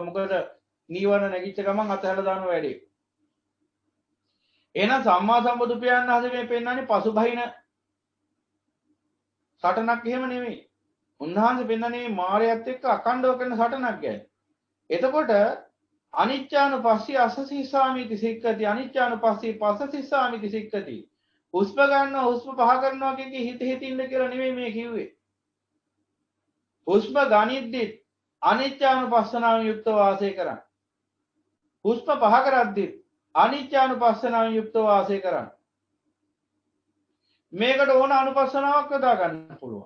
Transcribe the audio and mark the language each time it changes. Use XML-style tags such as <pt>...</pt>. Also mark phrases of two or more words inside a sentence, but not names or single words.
<si>මොකද නීවරණ නැගිච්ච ගමන් අතහැරලා දානවා වැඩි. එහෙනම් සම්මා සම්බුදු පියාණන් වහන්සේ මේ පෙන්නන්නේ පසුබහින සටනක් එහෙම නෙමෙයි. උන්වහන්සේ පෙන්නන්නේ මායයත් එක්ක අකණ්ඩව කරන සටනක් ගැන.</si> <pi>එතකොට අනිච්චානුපස්සී අසසිස්සාමිති සික්කති අනිච්චානුපස්සී පස්සසිස්සාමිති සික්කති.</pi> <si>හුස්ම ගන්නවා හුස්ම පහ කරනවා කියන්නේ හිත හිතින්න කියලා නෙමෙයි මේ කිව්වේ. හුස්ම ගනිද්දිත් අනිච්චානුපස්සනාවෙන් යුක්තව වාසය කරන්න. හුස්ම පහ කරද්දිත් අනිච්චානුපස්සනාවෙන් යුක්තව වාසය කරන්න. මේකට ඕන අනුපස්සනාවක් යොදා ගන්න පුළුවන්.</si>